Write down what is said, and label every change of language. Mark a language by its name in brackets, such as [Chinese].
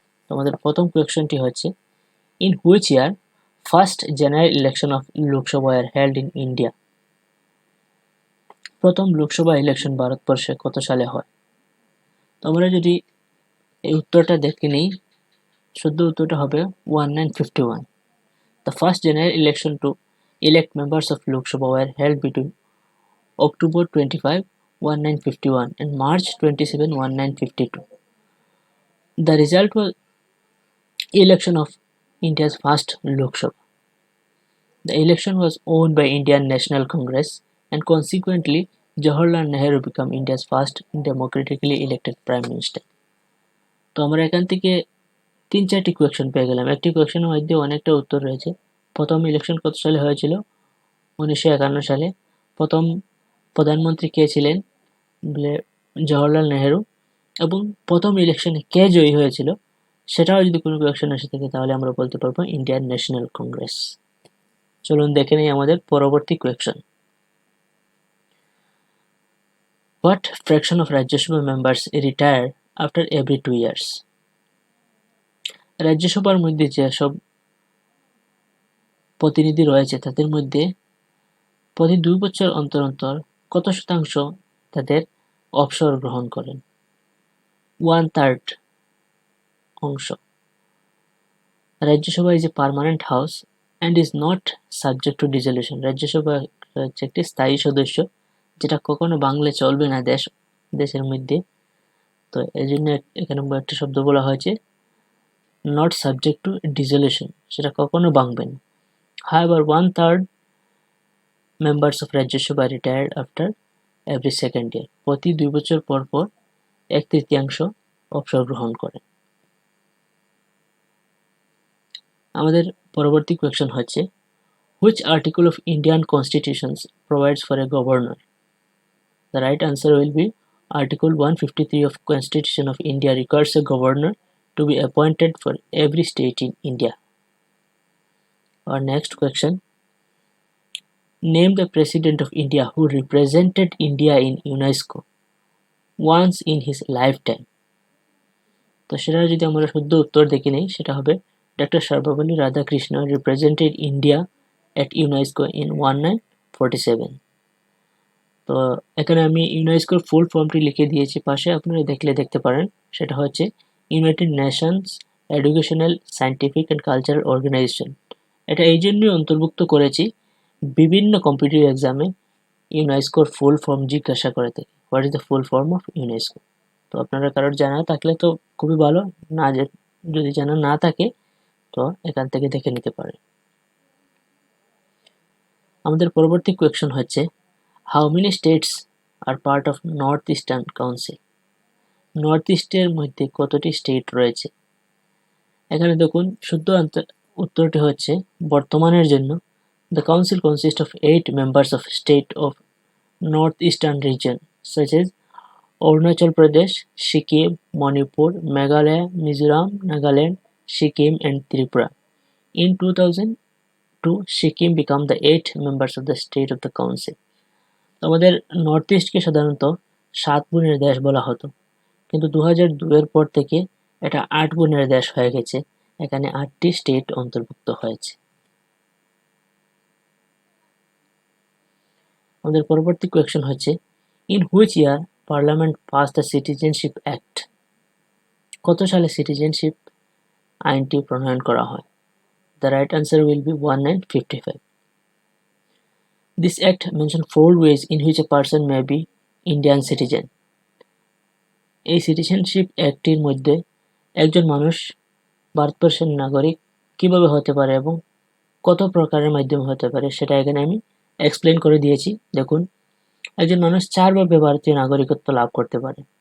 [Bangla] আমাদের প্রথম কোয়েশ্চনটি হচ্ছে, [English] In which year first general election of Lok Sabha are held in India? [Bangla] প্রথম লোকসভা ইলেকশন ভারতবর্ষে কত সালে হয়? তো আমরা যদি এই উত্তরটা দেখে নিই, শুদ্ধ উত্তরটা হবে 1951. [English] The first general election to elect members of Lok Sabha were held between October 25 1951 and March 27, 1952. The result was election of India's first Lok Sabha. The election was won by Indian National Congress and consequently Jawaharlal Nehru became India's first democratically elected Prime Minister. [Bangla] তো আমরা এখান থেকে 3-4টি question পেয়ে গেলাম। একটি কোয়েশ্চেনের মধ্যে অনেকটা উত্তর রয়েছে। প্রথম ইলেকশন কত সালে হয়েছিল? 1951 সালে। প্রথম প্রধানমন্ত্রী কে ছিলেন? জওহরলাল নেহেরু। এবং প্রথম ইলেকশনে কে জয়ী হয়েছিল সেটাও যদি কোনো কোয়েশ্চেন এসে থাকে তাহলে আমরা বলতে পারবো ইন্ডিয়ান ন্যাশনাল কংগ্রেস। চলুন দেখে নেই আমাদের পরবর্তী question. [English] What fraction of Rajya Sabha members retire after every 2 years? [Bangla] রাজ্যসভার মধ্যে যেসব প্রতিনিধি রয়েছে তাদের মধ্যে প্রতি 2 বছর অন্তর অন্তর কত শতাংশ তাদের অবসর গ্রহণ করেন? 1/3 অংশ। [English] Rajya Sabha is a permanent house and is not subject to dissolution. [Bangla] Rajya Sabha হচ্ছে একটি স্থায়ী সদস্য যেটা কখনো ভাঙলে চলবে না দেশের মধ্যে। তো এই জন্য এখানে একটা শব্দ বলা হয়েছে [English] not subject to dissolution, [Bangla] সেটা কখনো ভাঙবে না। [English] However, 1/3 members of Rajya Sabha retired after every second year. [Bangla] প্রতি 2 বছর পর পর 1/3 অবসর গ্রহণ করে। আমাদের পরবর্তী কোয়েশ্চন হচ্ছে [English] which article of Indian Constitution provides for a governor? The right answer will be Article 153 of Constitution of India requires a governor to be appointed for every state in India. Our next question. Name the President of India who represented India in UNESCO once in his lifetime. [Bangla] তো সেটা যদি আমরা শুদ্ধ উত্তর দেখে নেই সেটা হবে Dr. [English] Sarvepalli Radhakrishnan represented India at UNESCO in 1947. [Bangla] তো এখানে আমি ইউনেস্কোর ফুল ফর্মটি লিখে দিয়েছি পাশে, আপনারা দেখতে পারেন। সেটা হচ্ছে United Nations educational scientific and cultural organisation. এটা এই জন্যই অন্তর্ভুক্ত করেছি, বিভিন্ন কম্পিটিটিভ এক্সামে ইউনেস্কোর ফুল ফর্ম জিজ্ঞাসা করে থাকে, [English] What is the full form of UNESCO. [Bangla] তো আপনারা কারোর জানা থাকলে তো খুবই ভালো, না যদি জানা না থাকে তো এখান থেকে দেখে নিতে পারে। আমাদের পরবর্তী কোয়েশ্চন হচ্ছে [English] How many states are part of North Eastern Council? [Bangla] North ইস্টের মধ্যে কতটি স্টেট রয়েছে? এখানে দেখুন শুদ্ধ উত্তরটি হচ্ছে বর্তমানের জন্য [English] The council consists of 8 members of state of North Eastern region such as Arunachal Pradesh, Sikkim, Manipur, Meghalaya, Mizoram, Nagaland, Sikkim and Tripura. In 2002, Sikkim became the 8th members of the state of the council. [Bangla] আমাদের north ইস্টকে সাধারণত 7 গুণের দেশ বলা হতো, কিন্তু 2002 পর থেকে এটা 8 গুণের দেশ হয়ে গেছে। এখানে 8টি স্টেট অন্তর্ভুক্ত হয়েছে। আমাদের পরবর্তী কোয়েশ্চন হচ্ছে [English] In which year parliament pass the citizenship act? [Bangla] কত সালে সিটিজেনশিপ আইনটি প্রণয়ন করা হয়? [English] The right answer will be 1955. This act mentions 4 ways in which a person may be Indian citizen. [Bangla] এই সিটিজেনশিপ অ্যাক্টের মধ্যে একজন মানুষ ভারতবর্ষের নাগরিক কিভাবে হতে পারে এবং কত প্রকারের মাধ্যমে হতে পারে সেটা এখানে আমি এক্সপ্লেন করে দিয়েছি। দেখুন, একজন মানুষ 4 ভাবে ভারতীয় নাগরিকত্ব লাভ করতে পারে।